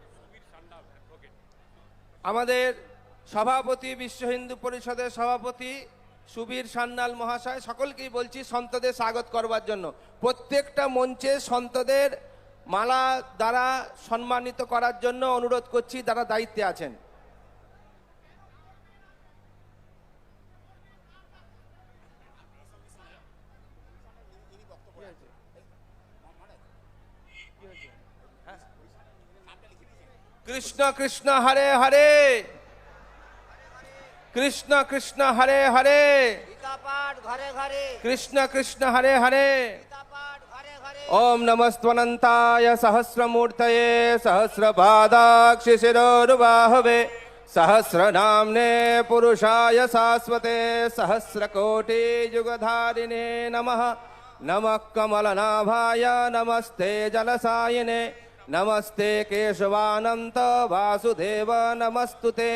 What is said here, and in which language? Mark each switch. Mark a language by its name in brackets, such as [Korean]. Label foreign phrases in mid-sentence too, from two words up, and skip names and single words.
[Bangla] আমাদের সভাপতি, বিশ্ব হিন্দু পরিষদের সভাপতি সুবীর সান্যাল মহাশয় সকলকেই বলছি সন্তদের স্বাগত করবার জন্য। প্রত্যেকটা মঞ্চে সন্তদের মালা দ্বারা সম্মানিত করার জন্য অনুরোধ করছি, যারা দায়িত্বে আছেন। [Hindi] कृष्ण कृष्ण हरे हरे, कृष्ण कृष्ण हरे हरे, गीता पाठ घरे घरे, कृष्ण कृष्ण हरे हरे। गीता पाठ घरे घरे। [Sanskrit] ओम नमस्त्वनन्ताय सहस्रमूर्तये सहस्रपादाक्षिशिरोरुबाहवे सहस्रनाम्ने पुरुषाय शाश्वते सहस्रकोटि युगधारिणे नमः। नमः कमलनाभाय नमस्ते जलसायिने नमस्ते केशवानंत वासुदेव नमस्तुते।